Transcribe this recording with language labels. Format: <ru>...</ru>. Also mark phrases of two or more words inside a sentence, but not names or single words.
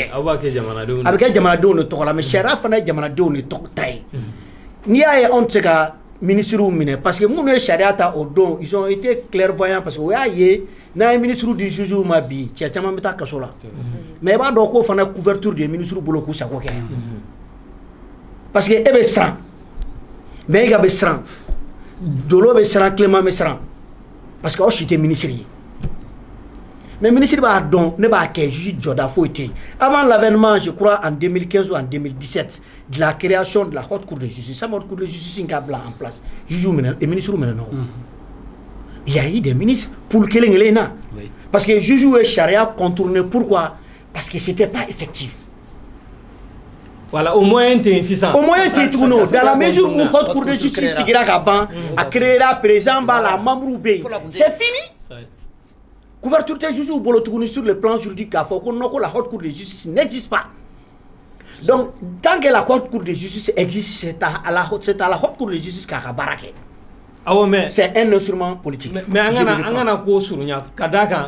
<bm>aw b'a kɛ jamanadenw a bɛ kɛ jamanadenw de tɔgɔ la mais charia fana ye jamanadenw de tɔgɔ ta ye n'i y'a ye anw tɛ se ka ministres minɛ</bm> <fr>parce que</fr> <bm>minnu ye charia ta o don</bm> <fr>ils ont été clairvoyants parce que</fr> <bm>o y'a ye n'a ye ministres di juges ma bi cɛ caman bɛ taa kaso la mais i b'a dɔn k'o fana</bm> <fr>couverture de ministres</fr> <bm>bolo k'u sago kɛ</bm> <fr>parce que</fr> <bm>e bɛ siran mais e ka bɛ siran Dolo bɛ siran Clément bɛ siran</bm> <fr>parce que</fr> <bm>aw si tɛ ministre ye mais ministre b'a dɔn ne b'a kɛ juge jɔda foyi tɛ yen</bm> <fr>avant l'avènement je crois en 2015 ou en 2017 de la création de la haute cour de justice la haute cour de justice</fr> <bm>k'a bila</bm> <fr>en place</fr> <bm>juge minɛ ministre minɛ na o</bm> <fr>il y a eu des ministres pour</fr> <bm>kelen kelen na</bm> <fr>parce que</fr> <bm>juge ye charia</bm> <fr>contourné pourquoi parce que c'était pas effectif. Voilà, au moyen</fr> <bm>tɛ yen sisan.</bm> <fr>Au moyen</fr> <bm>tɛ yen tuguni o</bm> <fr>dans la mesure où haute cour de justice</fr> <bm>sigira ka ban a</bm> <fr>créera président</fr> <bm>b'a la</bm> <fr>membre</fr> <bm>bɛ yen</bm> <fr>c'est fini. Couverture des juges</fr> <bm>bolo tuguni</bm> <fr>sur le plan juridique</fr> <bm>k'a fɔ ko non ko</bm> <fr>la haute cour de justice n'existe pas. Donc tant que la haute cour de justice existe c'est à la haute cour de justice</fr> <bm>k'a ka baara kɛ. Awɔ mais</bm> <fr>c'est un instrument politique.</fr> <bm>Mais an kana ko surunya ka d'a kan</bm>